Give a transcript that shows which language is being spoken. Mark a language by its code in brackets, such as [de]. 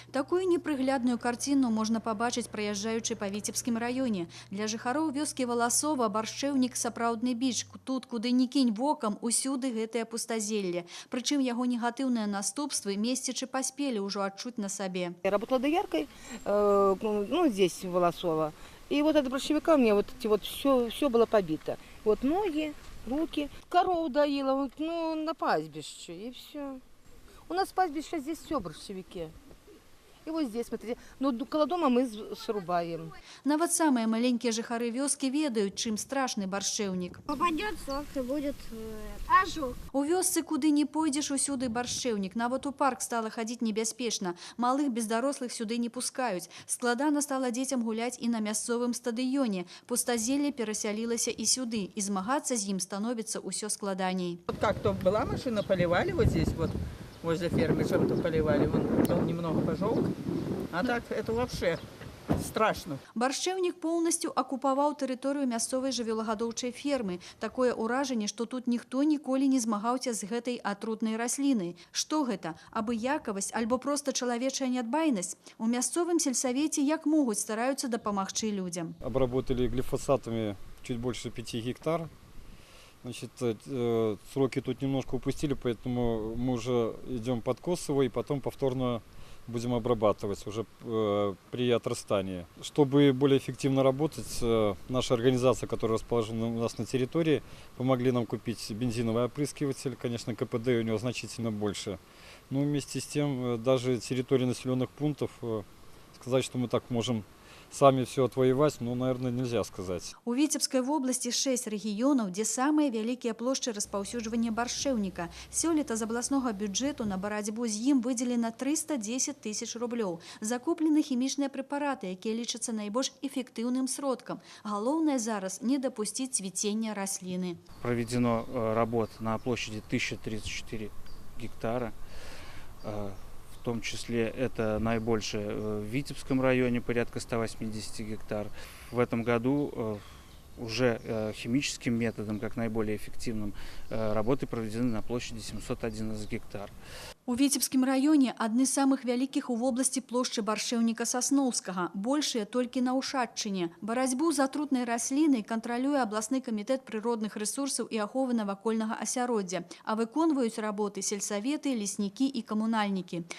[be] Такую непрыглядную карціну можна пабачыць, праязджаючы па Віцебскім раёне. Для жыхароў вёскі Валасова баршчэўнік сапраўдны біч. Тут, куды ні кінь вокам, усюды гэтае пустазелле. Прычым яго негатыўныя наступствы месцічы паспелі ўжо адчуць на сабе. [ru] Я работала дояркой, здесь, в Волосово. И вот от борщевика у меня все было побито. Вот ноги, руки. Коров доила, на пастбище, и все. У нас пастбище здесь все борщевики. И вот здесь, смотрите, около дома мы срубаем. [be] Нават самыя маленькія жыхары вёскі ведаюць, чым страшны баршчэўнік. [ru] Попадет сок, и будет ожог. [be] У вёсцы, куды не пойдзеш, усюды баршчэўнік. Нават у парк стала хадзіць небяспечна. Малых бездарослых сюды не пускаюць. Складана стала дзецям гуляць і на мясцовым стадыёне. Пустазелле перасялілася і сюды, і змагацца з ім становіцца ўсё складаней. [ru] Вот как-то была машина, поливали вот здесь вот. Возле фермы чем-то поливали, он немного пожёг, а так это вообще страшно. [be] Баршчэўнік поўнасцю акупаваў тэрыторыю мясцовай жывёлагадоўчай фермы. Такое ўражанне, што тут ніхто ніколі не змагаўся з гэтай атрутнай раслінай. Што гэта? Абыякавасць альбо проста чалавечая нядбайнасць? У мясцовым сельсавеце як могуць стараюцца дапамагчы людзям. [ru] Обработали глифосатами чуть больше 5 гектар. Значит, сроки тут немножко упустили, поэтому мы уже идем подкосово и потом повторно будем обрабатывать уже при отрастании. Чтобы более эффективно работать, наша организация, которая расположена у нас на территории, помогли нам купить бензиновый опрыскиватель. Конечно, КПД у него значительно больше. Но вместе с тем, даже территории населенных пунктов, сказать, что мы так можем сами все отвоевать, наверное, нельзя сказать. [be] У Віцебскай вобласці 6 рэгіёнаў, дзе самыя вялікія плошчы распаўсюджвання баршчэўніка. Сёлета з абласнога бюджэту на барацьбу з ім выдзелена 310 тысяч рублёў. Закуплены хімічныя прэпараты, якія лічацца найбольш эфектыўным сродкам. Галоўнае зараз не дапусціць цвіцення расліны. [ru] Проведено работ на площади 1034 гектара. В том числе это наибольшее в Витебском районе, порядка 180 гектар. В этом году уже химическим методом, как наиболее эффективным, работы проведены на площади 711 гектар. [be] У Віцебскім раёне адны з самых вялікіх у вобласці плошчы баршчэўніка Сасноўскага, большыя толькі на Ушатчыне. Барацьбу з атрутнай раслінай кантралюе абласны камітэт прыродных рэсурсаў і аховы навакольнага асяроддзя, а выконваюць работы сельсаветы, леснікі і камунальнікі.